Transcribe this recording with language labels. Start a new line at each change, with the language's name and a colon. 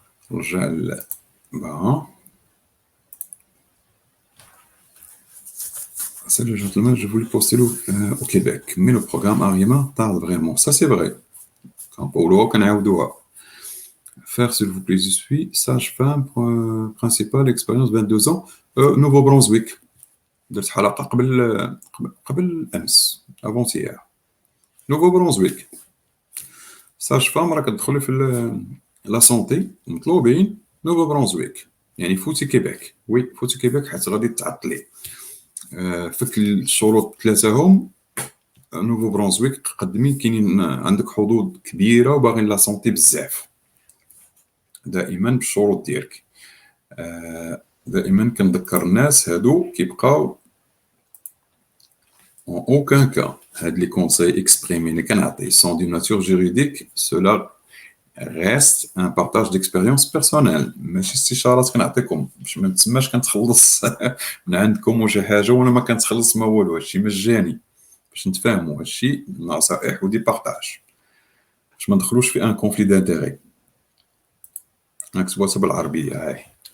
Arabic: رجع
French: Salut gentlemen, je voulais postuler au Québec, mais le programme Arrima tarde vraiment. Ça c'est vrai.
Arabic: كنقولوها وكنعاودوها.
French: Faire, s'il vous plaît, je suis sage-femme principale, expérience 22 ans, Nouveau-Brunswick.
Arabic: درت حلقة قبل أمس
French: avant-hier.
Arabic: Nouveau-Brunswick. sage-femme راك تدخلي في لا سونتي مطلوبين Nouveau-Brunswick. يعني فوتي كيبيك. وي فوتي كيبيك حيت غادي تعطلي. فك الشروط ثلاثة هم Nouveau-Brunswick قدمي كاينين عندك حظوظ كبيرة وباغيين لا سونتي بزاف. دائما بالشروط ديالك. دائما كنذكر الناس هادو كيبقاو
French: en aucun cas
Arabic: هاد لي كونساي اكسبريمي اللي كنعطي
French: sont d'une nature juridique, cela reste un partage d'expérience personnelle.
Arabic: ماشي استشارات كنعطيكم باش ما تسماش كنتخلص من عندكم وشي حاجه وانا ما كنتخلص ما والو. هادشي مجاني باش نتفاهموا. هادشي نصائح ودي بارطاج باش ما ندخلوش في ان كونفلي دانتيغي. نكتبوها بالعربيه هاي.